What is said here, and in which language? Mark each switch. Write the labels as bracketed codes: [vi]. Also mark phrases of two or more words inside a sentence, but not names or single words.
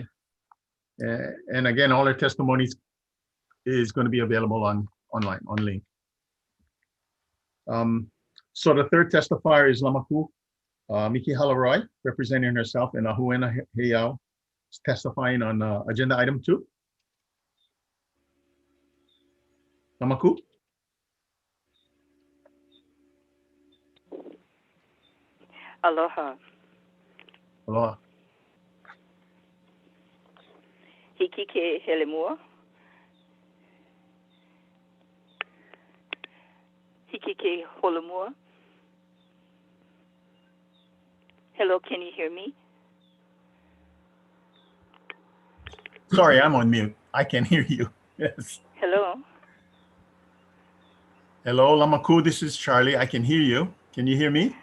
[en] And again, all her testimonies is going to be available online, on link. So the third testifier is Lamaku Miki Halaroy, representing herself in Ahuena Heiau, testifying on agenda item 2. Lamaku? Aloha. Aloha. [haw] Hiki ke helemua. Hiki ke holomua. [en] Hello, can you hear me? Sorry, I'm on mute. I can hear you. Yes. Hello. Hello, Lamaku. This is Charlie. I can hear you. Can you hear me?